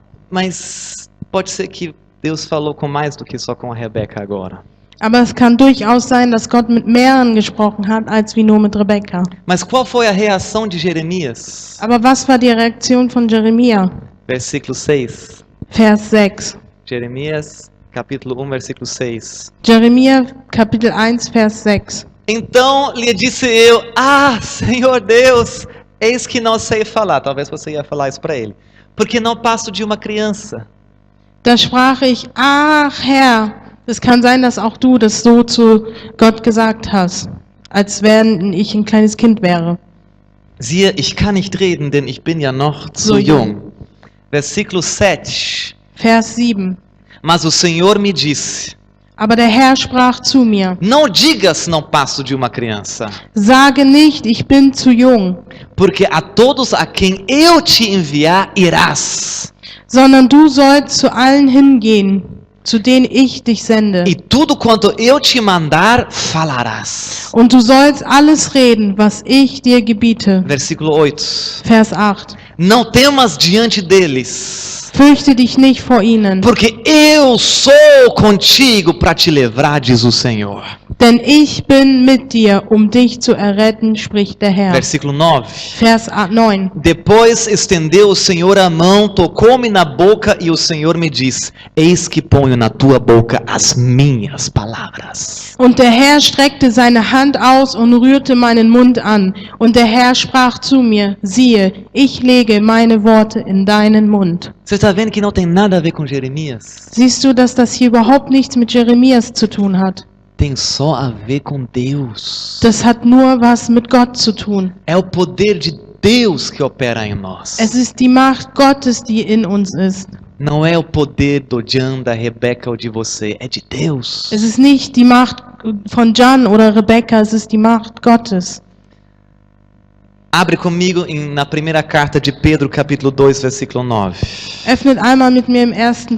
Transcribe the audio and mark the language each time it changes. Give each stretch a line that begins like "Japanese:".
Portuguese: Mas pode ser que Deus falou com mais do que só com a Rebeca agora.
German: Aber es kann durchaus sein, dass Gott mit mehreren gesprochen hat, als wie nur mit Rebekka.
Portuguese: Mas qual foi a reação de Jeremias?
German: Aber was war die Reaktion von Jeremia?
Portuguese: Versículo 6.
German: Vers 6.
Portuguese: Jeremias, capítulo 1, versículo 6.
German: Jeremia, Kapitel 1, Vers 6.
Portuguese: Então lhe disse eu: Ah, Senhor Deus, eis que não sei falar. Talvez você ia falar isso para ele. Porque não passo de uma criança.
German: Da sprach ich, ach Herr, es kann sein, dass auch du das so zu Gott gesagt hast, als wenn ich ein kleines Kind wäre. Siehe, ich kann nicht reden, denn ich bin ja noch zu So jung.
Portuguese: Versículo 7.
German: Vers 7.
Portuguese: Mas o Senhor me disse:
German: Aber der Herr sprach zu mir,
Portuguese: Não digas não passo de uma criança,
German: sage nicht, ich bin zu jung,
Portuguese: porque a todos a quem eu te enviar irás,
German: sondern du sollst zu allen hingehen, zu denen ich dich sende.
Portuguese: e tudo quanto eu te mandar falarás.
German: Und du sollst alles reden, was ich dir gebiete.
Portuguese: Versículo 8.
German: Vers 8.
Portuguese: Não temas diante deles,
German: Fürchte dich nicht vor ihnen,
Portuguese: porque eu sou contigo para te livrar, diz o Senhor.
German: denn ich bin mit dir, um dich zu erretten, spricht der Herr.
Portuguese: Versículo 9.
German: Vers 9.
Portuguese: Depois estendeu o Senhor a mão, tocou-me na boca e o Senhor me disse: Eis que ponho na tua boca as minhas palavras.
German: Und der Herr streckte seine Hand aus und rührte meinen Mund an. Und der Herr sprach zu mir, siehe, ich lege meine Worte in deinen Mund.
Portuguese: Você está vendo que não tem nada a ver com Jeremias?
German: Siehst du, dass das hier überhaupt nichts mit Jeremias zu tun hat?
Portuguese: Tem só a ver com Deus.
German: Das hat nur was mit Gott zu tun.
Portuguese: É o poder de Deus que opera em nós.
German: Es ist die Macht Gottes, die in uns ist.
Portuguese: Não é o poder do Jan, da Rebeca ou de você, é de Deus.
German: Es ist nicht die Macht von Jan oder Rebekka, es ist die Macht Gottes.
Portuguese: Abre comigo na primeira carta de Pedro, capítulo 2, versículo 9.
German: Öffnet einmal mit mir im 1.